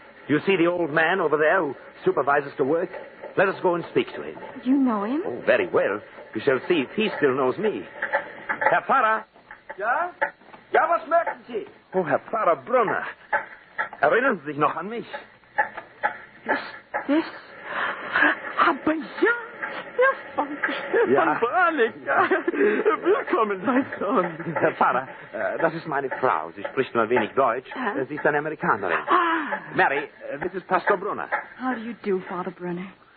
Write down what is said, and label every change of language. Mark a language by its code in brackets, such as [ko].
[en] You see the old man over there who supervises the work? Let us go and speak to him. You know him? Oh, very well. You shall see if he still knows me. [de] Herr Pfarrer. Ja? Ja, was möchten Sie? Oh, Herr Pfarrer Brunner. Erinnern Sie sich noch an mich? Ist das? Aber ja, Stefan Brannock. Ja. Willkommen, mein Sohn. Herr Pfarrer, das ist meine Frau. Sie spricht nur ein wenig Deutsch. Sie ist eine Amerikanerin. [en] Mary, this is Pastor Brunner. How do you do, Father Brunner?